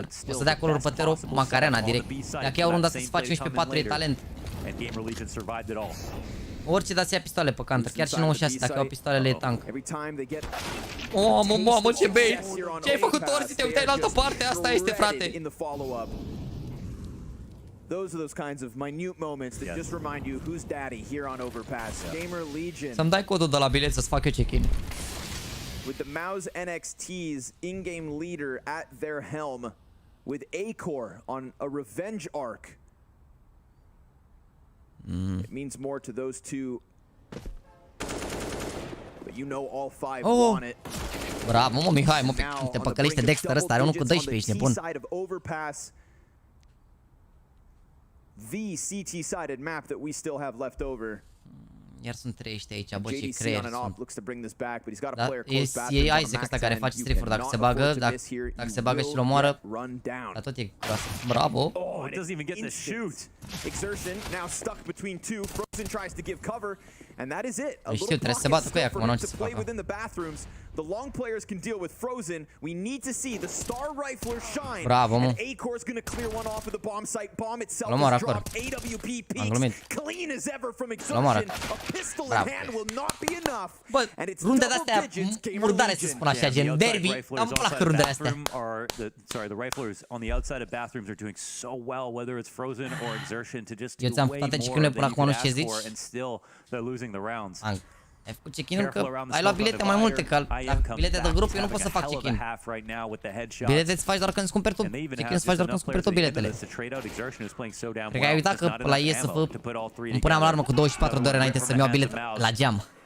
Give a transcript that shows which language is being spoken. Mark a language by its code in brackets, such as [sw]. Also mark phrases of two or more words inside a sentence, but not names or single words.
[ro] O să dea acolo urpătorul Macarena direct. Dacă iau runda să se face 11-4 e talent. Orice dați ia pistoale pe counter, chiar și 96 dacă au pistoalele e tank. Oh, mamă, ce bait! Ce ai făcut, Torzi? Te uitai în altă parte? Asta este, frate! [en] Those are those kinds of minute moments that just remind you who's daddy here on Overpass. GAMERLEGION. [ro] Să-mi dai codul de la bilet să-ți fac eu check-in. [en] With the MOUZ NXT's in-game leader at their helm, with Acor on a revenge arc. It means more to those two. But you know all 5 want it. [ro] Bravo, mă, Mihai, mă, te păcălește Dexter ăsta, are 1 cu 12, ești nebun. [en] the CT-sided map that we still have left over. [ro] Iar sunt 3 ăștia aici, bă, ce JDC creier [en] on an op [ro] sunt. [en] looks to bring this back, but he's got a [ro] Da, [en] player close bathroom. [ro] e Isaac ăsta care face strafe-uri, dacă se bagă, dacă se bagă și-l omoară, dar tot e groasă. Bravo! [en] Oh, it doesn't even get the shoot. Exertion now stuck between two. Frozen tries to give cover, and that is it. A little pocket still for him to play within the bathrooms. The long players can deal with Frozen. We need to see the star rifler shine. Bravo, and A-Core's gonna clear one off of the bomb site. Bomb itself is dropped. AWP peaks clean as ever from Exertion. A pistol in hand will not be enough. [ro] Bă, runde de-astea murdare, să spun așa, gen derby. Îmi plac rundele astea. [en] Sorry, the riflers on the outside of bathrooms are doing so well, whether it's Frozen or Exertion, to just do way more than you could ask for, and still they're losing the rounds. [ro] Ai făcut check-in-ul că ai luat bilete mai multe, că la bilete de grup eu nu pot să fac check-in. Bilete îți faci doar când îți cumperi tu, check-in îți faci doar când îți cumperi tu biletele. Cred că ai uitat că la ESF îmi puneam alarmă cu 24 de ore înainte să-mi iau bilet la geam.